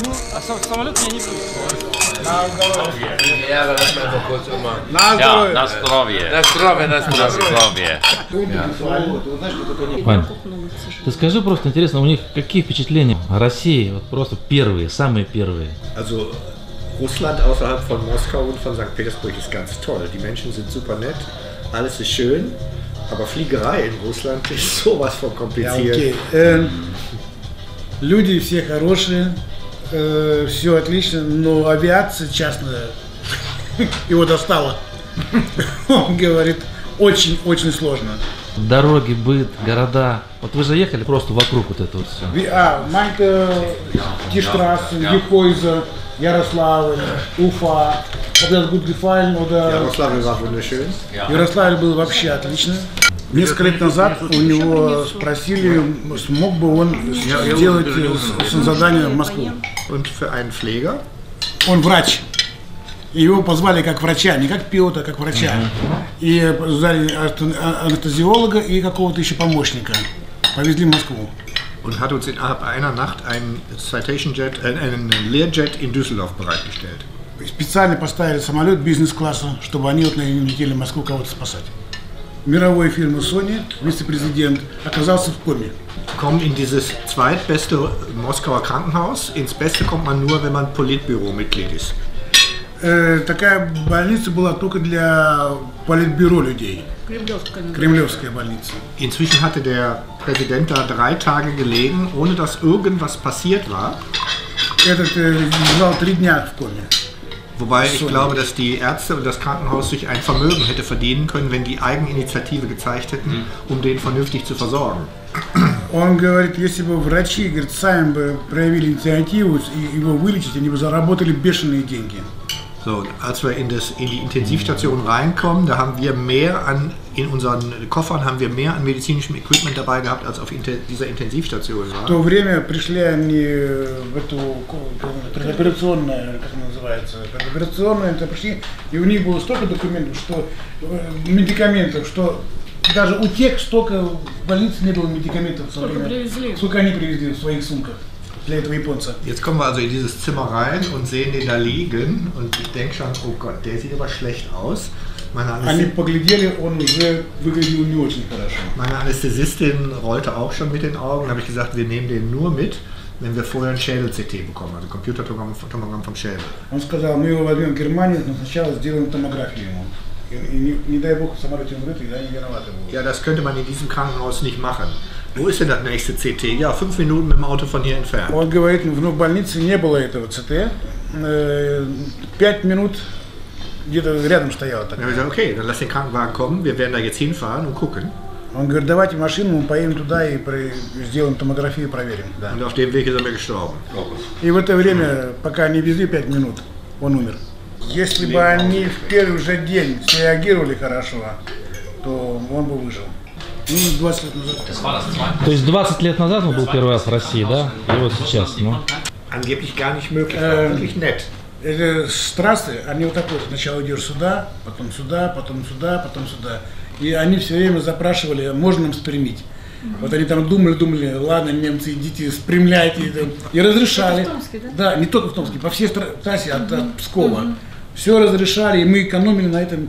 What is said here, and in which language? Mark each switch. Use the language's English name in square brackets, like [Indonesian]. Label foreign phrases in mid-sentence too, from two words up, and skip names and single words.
[Russian] А самолет меня не пустил. На здоровье. Вань, ты скажи просто, интересно, у них какие впечатления о России, вот просто первые, самые первые? [German] Also Russland außerhalb von Moskau und von St. Petersburg ist ganz toll. Die Menschen sind super nett, alles ist schön, aber Fliegerei in Russland ist sowas von kompliziert. [Russian] Люди все хорошие, все отлично, но авиация частная его достала. Он говорит, очень-очень сложно. Дороги, быт, города. Вот вы же ехали просто вокруг вот это вот все. Манька, Тиштрассе, Гехойза, Ярославль, Уфа. [German] Ярославль war wunderschön. [Russian] Ярославль был вообще отлично. Несколько лет назад у него спросили, смог бы он сделать задание в Москву. [German] Und für einen Pfleger? [Russian] Он врач. И его позвали как врача, не как пилота, а как врача. И взяли анестезиолога и какого-то еще помощника. Повезли в Москву. [German] Und hat uns innerhalb einer Nacht einen Learjet in Düsseldorf bereitgestellt. [Russian] Специально поставили самолет бизнес-класса, чтобы они вот летели в Москву кого-то спасать. Мировой фирмы Sony, вице-президент, оказался в коме. [German] Kommen in dieses zweitbeste Moskauer Krankenhaus. Ins Beste kommt man nur, wenn man Politbüro-Mitglied ist. [Russian] Такая больница была только для политбюро людей. Кремлевская больница. [German] Inzwischen hatte der Präsident da 3 Tage gelegen, ohne dass irgendwas passiert war. [Russian] Этот лежал 3 дня в коме. [German] Wobei ich glaube, dass die Ärzte und das Krankenhaus sich ein Vermögen hätte verdienen können, wenn die Eigeninitiative gezeigt hätten, um den vernünftig zu versorgen. [Russian] Он говорит, если бы врачи, говорит, сами бы проявили инициативу и его вылечить, они бы заработали бешеные деньги. [German] So, als wir in die Intensivstation reinkommen, da haben wir in unseren Koffern haben wir mehr an medizinischem Equipment dabei gehabt, als auf dieser Intensivstation war. [Russian] В то время пришли они в эту предоперационную, как она называется, предоперационную, это пришли, и у них было столько документов, что медикаментов, что даже у тех столько в больнице не было медикаментов, сколько они привезли в своих сумках. Для этого японца. [German] Jetzt kommen wir also in dieses Zimmer rein und sehen den da liegen und ich denke schon, oh Gott, der sieht aber schlecht aus. [Russian] Они поглядели, он уже выглядел не очень хорошо. [German] Meine Anästhesistin rollte auch schon mit den Augen, da habe ich gesagt, wir nehmen den nur mit, wenn wir vorher ein Schädel-CT bekommen, also Computertomogramm vom Schädel. [Russian] Он сказал, мы его возьмем в Германию, но сначала сделаем томографию ему. Не дай бог в самолете умрет, и они виноваты будут. [German] Ja, das könnte man in diesem Krankenhaus nicht machen. Wo ist denn das nächste CT? Ja, 5 Minuten mit dem Auto von hier entfernt. [Russian] Он говорит, в больнице не было этого ЦТ. 5 минут где-то рядом стояло. [German] Ja, ich gesagt, okay, dann lass den Krankenwagen kommen, wir werden da jetzt hinfahren und gucken. [Russian] Он говорит, давайте машину, мы поедем туда и сделаем томографию, проверим. Да. [German] Und auf dem Weg ist er gestorben. [Russian] И в это время, пока они везли 5 минут, он умер. Если бы они в первый же день среагировали хорошо, то он бы выжил. 20 лет назад. То есть 20 лет назад он был первый раз в России, да? И вот сейчас, ну? [German] Angeblich gar nicht möglich, wirklich nett. [Russian] С трассы, они вот так вот, сначала идешь сюда, потом сюда, потом сюда, потом сюда. И они все время запрашивали, можно нам спрямить. Вот они там думали, ладно, немцы, идите, спрямляйте. И разрешали. Это в Томске, да? Да, не только в Томске, по всей трассе от Пскова. Все разрешали, и мы экономили на этом.